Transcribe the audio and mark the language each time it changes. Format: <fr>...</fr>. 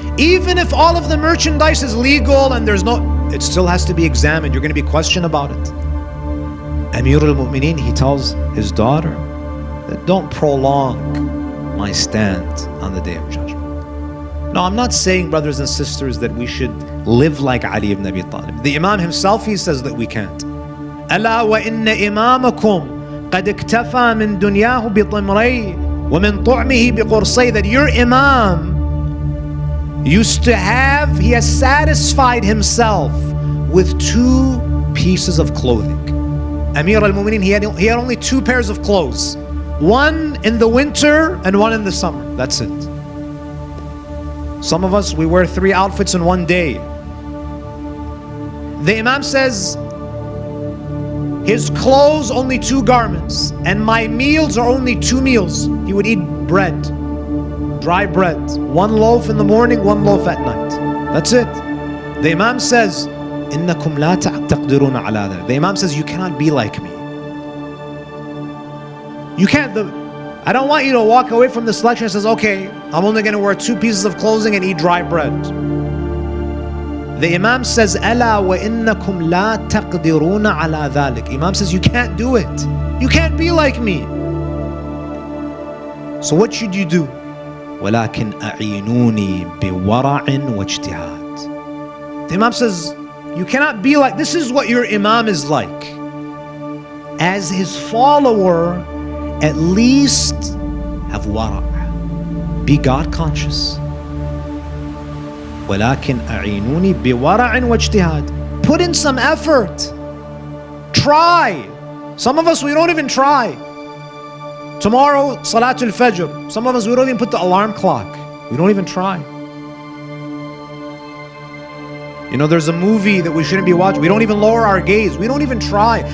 <en>Even if all of the merchandise is legal and it still has to be examined. You're going to be questioned about it. Amir al-Mu'minin, he tells his daughter that don't prolong my stand on the day of judgment. No, I'm not saying, brothers and sisters, that we should live like Ali ibn Abi Talib. The Imam himself, he says that we can't.</en> <ar>ألا وإن إمامكم قد اكتفى من دنياه بطمري ومن طعمه بقرصي.</ar> <en>That your Imam used to have, he has satisfied himself with 2 pieces of clothing. Amir al-Mu'minin, he had only 2 pairs of clothes. One in the winter and one in the summer. That's it. Some of us, we wear 3 outfits in one day. The Imam says, his clothes only 2 garments, and my meals are only 2 meals. He would eat bread, dry bread, 1 loaf in the morning, 1 loaf at night. That's it. The Imam says,</en> <ar>إنكم لا تقدرون على ذلك.</ar> <en>The Imam says, you cannot be like me. You can't. I don't want you to walk away from this lecture and says, okay, I'm only going to wear 2 pieces of clothing and eat dry bread. The Imam says,</en> <ar>ألا وإنكم لا تقدرون على ذلك.</ar> <en>Imam says, you can't do it. You can't be like me. So what should you do?</en> <ar>ولكن أعينوني بورع واجتهاد.</ar> <en>The Imam says, you cannot be like, this is what your Imam is like. As his follower, at least have wara'. Be God conscious.</en> <ar>ولكن أعينوني بورع واجتهاد.</ar> <en>Put in some effort. Try. Some of us, we don't even try. Tomorrow, Salatul Fajr. Some of us, we don't even put the alarm clock. We don't even try. There's a movie that we shouldn't be watching. We don't even lower our gaze. We don't even try.</en>